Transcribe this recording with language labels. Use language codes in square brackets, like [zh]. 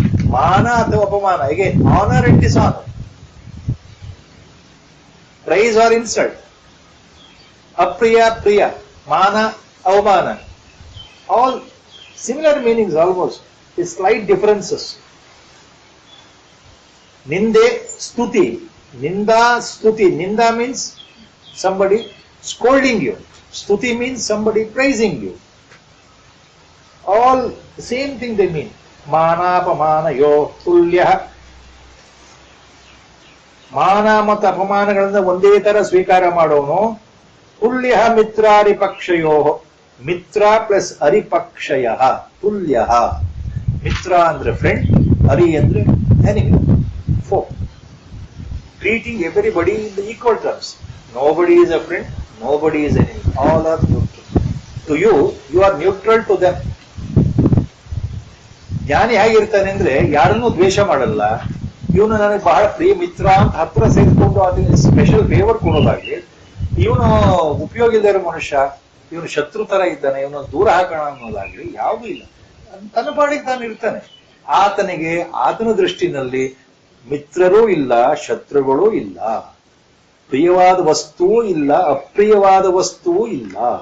[kn] ಮಾನ ಅಥವಾ ಅಪಮಾನ, [en] Again honour and dishonour, praise or insult, ಅಪ್ರಿಯ ಪ್ರಿಯ, ಮಾನ ಅವಮಾನ, all similar meanings almost, with slight differences. [kn] ನಿಂದೆ ಸ್ತುತಿ, ನಿಂದಾ ಸ್ತುತಿ. [en] ನಿಂದಾ means somebody scolding you. Stuti means somebody praising you. All the same thing they mean. [sa] ಮಾನಾಪಮಾನಯೋ ತುಲ್ಯ. [kn] ಮಾನ ಮತ್ತು ಅಪಮಾನಗಳನ್ನ ಒಂದೇ ತರ ಸ್ವೀಕಾರ ಮಾಡೋನು. [sa] ತುಲ್ಯ ಮಿತ್ರಾರಿಪಕ್ಷಯೋ. ಮಿತ್ರ ಪ್ಲಸ್ ಅರಿಪಕ್ಷಯ ತುಲ್ಯ. [kn] ಮಿತ್ರ ಅಂದ್ರೆ ಫ್ರೆಂಡ್, ಅರಿ ಅಂದ್ರೆ enemy, flow. [en] Treating everybody in the equal terms. Nobody is a friend, nobody is enemy. All are neutral. To you, you are neutral to them. [kn] ಜ್ಞಾನಿ ಹೇಗಿರ್ತಾನೆ ಅಂದ್ರೆ ಯಾರನ್ನೂ ದ್ವೇಷ ಮಾಡಲ್ಲ. ಇವನು ನನಗೆ ಬಹಳ ಪ್ರಿಯ ಮಿತ್ರ ಅಂತ ಹತ್ರ ಸೇರಿಕೊಂಡು ಅದಕ್ಕೆ ಸ್ಪೆಷಲ್ ಫೇವರ್ ಕೊಡೋದಾಗ್ಲಿ, ಇವನು ಉಪಯೋಗ ಇಲ್ಲದ ಇರೋ ಮನುಷ್ಯ, ಇವನು ಶತ್ರು ತರ ಇದ್ದಾನೆ, ಇವನು ದೂರ ಹಾಕೋಣ ಅನ್ನೋದಾಗ್ಲಿ ಯಾವುದೂ ಇಲ್ಲ. ತನ್ನ ಪಾಡಿಗೆ ತಾನು ಇರ್ತಾನೆ. ಆತನಿಗೆ ಆತನ ದೃಷ್ಟಿನಲ್ಲಿ ಮಿತ್ರರೂ ಇಲ್ಲ, ಶತ್ರುಗಳೂ ಇಲ್ಲ, ಪ್ರಿಯವಾದ ವಸ್ತುವೂ ಇಲ್ಲ, ಅಪ್ರಿಯವಾದ ವಸ್ತುವೂ ಇಲ್ಲ.